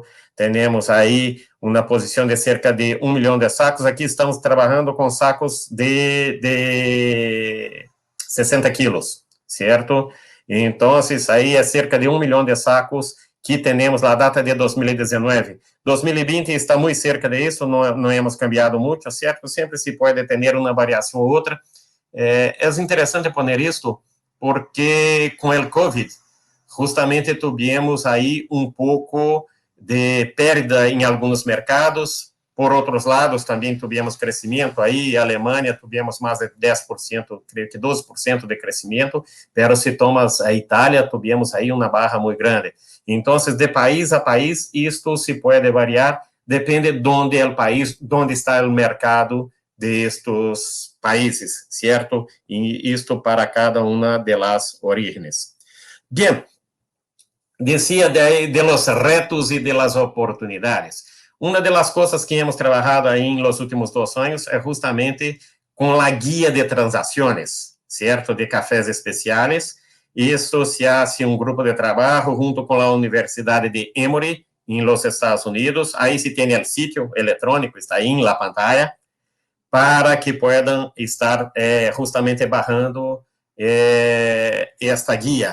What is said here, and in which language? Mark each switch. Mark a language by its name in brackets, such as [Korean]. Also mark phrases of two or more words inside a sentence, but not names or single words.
[Portuguese] Temos aí uma posição de cerca de 1 milhão de sacos. Aqui estamos trabalhando com sacos de 60 quilos, certo? Então, aí é cerca de 1 milhão de sacos que temos na data de 2019. 2020 está muito cerca disso, não [Spanish] hemos cambiado [Portuguese] muito, certo? Sempre se pode ter uma variação ou outra. É interessante poner isto, porque com o COVID, justamente tivemos aí um pouco de perda em alguns mercados. Por outros lados, também tivemos crescimento aí, a Alemanha tivemos mais de 10%, creio que 12% de crescimento, pero se tomas a Itália, tivemos aí uma barra muito grande. Então, de país a país, isto se pode variar, depende de onde é o país, onde está o mercado destes países, certo? E isto para cada uma das origens. Bem, [Spanish] decía de los retos e de las oportunidades. [Portuguese] Uma das coisas que hemos trabalhado aí nos últimos 2 anos é justamente com a guia de transações, certo? De cafés especiais. Isso se hace um grupo de trabalho junto com a Universidade de Emory, em los Estados Unidos. Aí se tem o sítio eletrônico, está aí na pantalla, para que possam estar justamente barrando esta guia.